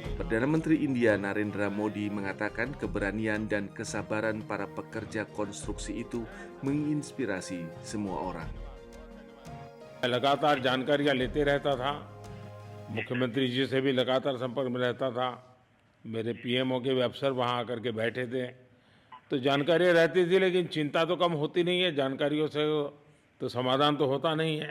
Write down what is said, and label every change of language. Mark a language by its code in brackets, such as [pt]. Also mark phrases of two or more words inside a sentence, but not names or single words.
[id] Perdana Menteri India Narendra Modi mengatakan keberanian dan kesabaran para pekerja konstruksi itu menginspirasi semua orang. [hi] लगातार जानकारियां लेते रहता था, मुख्यमंत्री जी से भी लगातार संपर्क में रहता था, मेरे पीएमओ के भी अफसर वहां आकर के बैठे थे, तो जानकारियां रहती थी लेकिन चिंता तो कम होती नहीं है, जानकारियों से तो समाधान तो होता नहीं है।